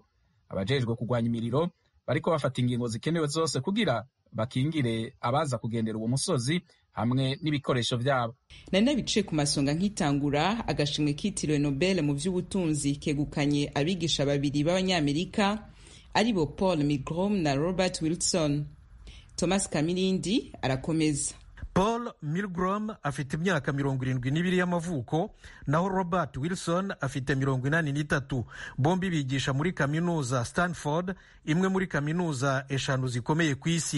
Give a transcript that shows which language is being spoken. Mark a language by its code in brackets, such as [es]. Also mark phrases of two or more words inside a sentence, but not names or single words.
[rn] Abajejwe kugwanya imiriro bariko bafata ingingo zikenewe zose kugira bakingire abaza kugendera uwo musozi hamwe n'ibikoresho vyabo. Nari nabice ku masonga nkitangura agashimwe kitiriwe Nobel mu vy'ubutunzi kegukanye abigisha babiri b'Abanyamerika aribo Paul Milgrom na Robert Wilson. Thomas Kamilindi arakomeza. [rw] Paul Milgrom afite imyaka 72 y'amavuko, naho Robert Wilson afite 83. Bombi bigisha muri kaminuza Stanford, imwe muri kaminuza eshanu zikomeye kw'isi.